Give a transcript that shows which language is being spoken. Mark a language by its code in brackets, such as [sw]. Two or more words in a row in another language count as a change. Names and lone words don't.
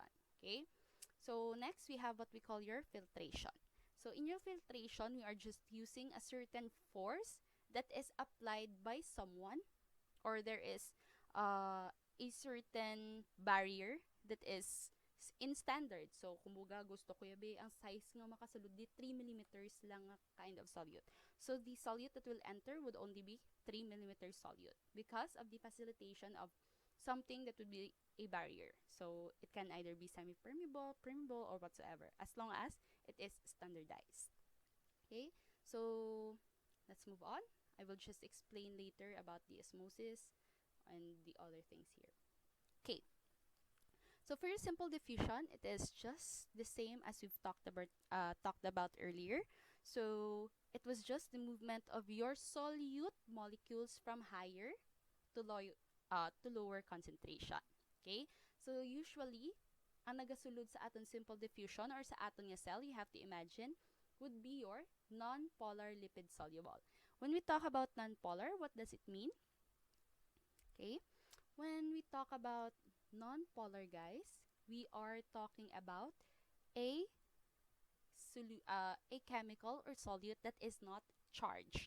[en] Okay, so next we have what we call your filtration. So in your filtration, we are just using a certain force that is applied by someone, or there is a certain barrier that is in standard. [hil] So kumbaga gusto ko yabe ang size nga makasulod di 3 millimeters lang nga [en] kind of solute. So the solute that will enter would only be 3 millimeter solute because of the facilitation of something that would be a barrier. So it can either be semi-permeable, permeable, or whatsoever, as long as it is standardized. Okay, So let's move on. I will just explain later about the osmosis and the other things here. Okay, so for your simple diffusion, it is just the same as we've talked about earlier. So it was just the movement of your solute molecules from higher to lower concentration. Okay? So usually, [hil] ang nagasulod sa aton [en] simple diffusion or [hil] sa aton nga cell, [en] you have to imagine, would be your non-polar lipid soluble. When we talk about non-polar, what does it mean? Okay? When we talk about non-polar, guys, we are talking about a a chemical or solute that is not charged.